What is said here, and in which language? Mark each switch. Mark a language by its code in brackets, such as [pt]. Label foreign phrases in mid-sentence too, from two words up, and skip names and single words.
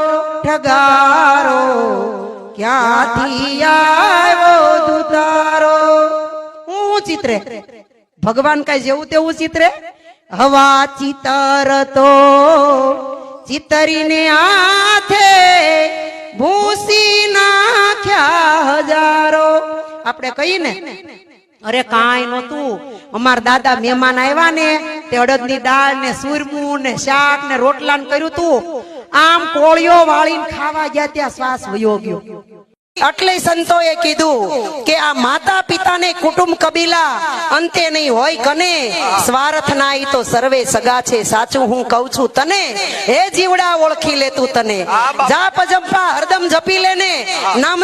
[gu] ઠગારો ક્યાંથી આવ્યો ધુતારો હું ચિત્રે ભગવાન કઈ જેવું તેવું ચિત્રે હવા ચિતરતો ચિતરીને હાથે ભૂસી નાખ્યા હજારો આપણે કહી ને અરે કાંઈ નહોતું અમાર દાદા મહેમાન આવ્યા ને તે અડદની દાળ ને સૂરમું ને શાક ને રોટલા ને કર્યું તું આમ કોળિયો વાળીને ખાવા ગયા ત્યાં શ્વાસ વયો ગયો એટલે સંતોએ કીધું કે આ માતા પિતાને કુટુંબ કબીલા અંતે નહીં હોય કને સ્વાર્થ ના ઈ તો સર્વે સગા છે સાચું હું કહું છું તને હે જીવડા ઓળખી લે તું તને જાપ જપા હરદમ જપી લેને નામ